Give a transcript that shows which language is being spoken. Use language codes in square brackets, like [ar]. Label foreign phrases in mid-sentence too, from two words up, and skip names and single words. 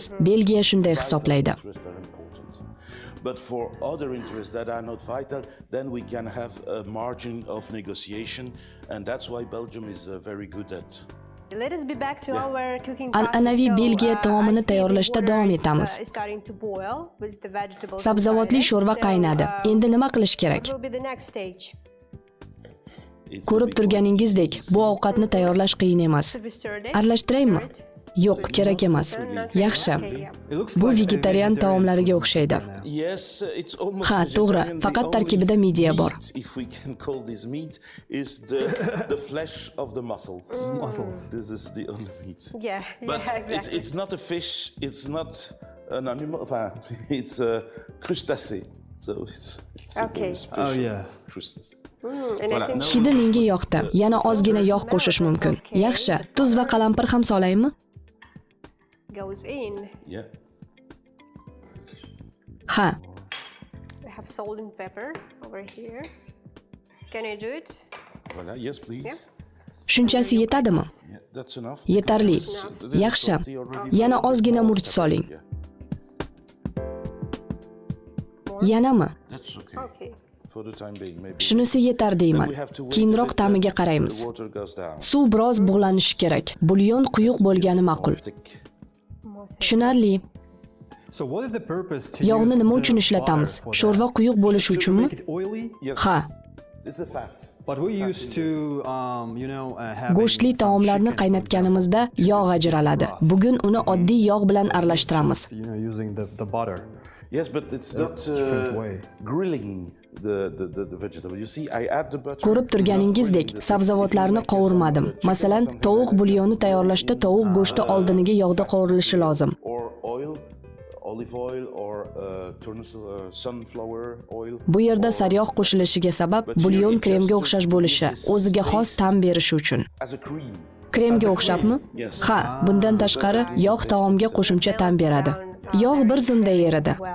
[uz] Belgiya shunday hisoblaydi. [en] But for other interests that are not vital, then we can have a margin of negotiation, and that's why Belgium is very good at. Let us be back to our cooking process. [uz] An'anaviy Belgiya taomini tayyorlashda davom etamiz. Sabzavotli sho'rva qaynadi. Endi nima qilish kerak? Ko'rib turganingizdek, bu ovqatni tayyorlash qiyin emas. Aralashtiraymi? Yo'q, kerak emas. Yaxshi. Bu vegetarian taomlariga o'xshaydi. Ha, to'g'ri, faqat tarkibida midya bor. [en] This is the only meat. But it's not a fish, it's not an animal, it's a crustacé. So it's a very special crustacé. [uz] Hidi menga yoqdi. Yana ozgina yog' qo'shish mumkin. Yaxshi, tuz va qalampir ham solaymi? [en] Goes in. Yeah. [uz] Ha. [en] We have salt and pepper over here. Can you do it? Voilà, yes, please. [uz] Shunchasi yetadimi? [en] That's enough. [uz] Yetarli. Yaxshi. Yana ozgina murch soling. Yanami? [en] That's okay. For the time being, maybe. [uz] Shunisi yetar deyman. Keyinroq ta'miga qaraymiz. Suv biroz bug'lanishi kerak. Bulyon quyuq bo'lgani ma'qul. Tushunarli. Yog'ni nima uchun ishlatamiz? Sho'rva quyuq bo'lishi uchunmi? Ha. Go'shtli taomlarni qaynatganimizda yog' ajraladi. Bugun uni oddiy yog' bilan aralashtiramiz. [en] Yes, but it's not grilling the vegetable. You see, I add the butter. [uz] Ko'rib turganingizdek, sabzavotlarni qovurmadim. Masalan, tovuq bulyoni tayyorlashda tovuq go'shti oldiniga yog'da qovurilishi lozim. [en] Olive oil or sunflower oil. [uz] Bu yerda sariyog' qo'shilishiga sabab bulyon kremga o'xshash bo'lishi, o'ziga xos ta'm berishi uchun. Kremga o'xshabmi? Ha, bundan tashqari yog' taomga qo'shimcha ta'm beradi. Yog' bir zumda eridi.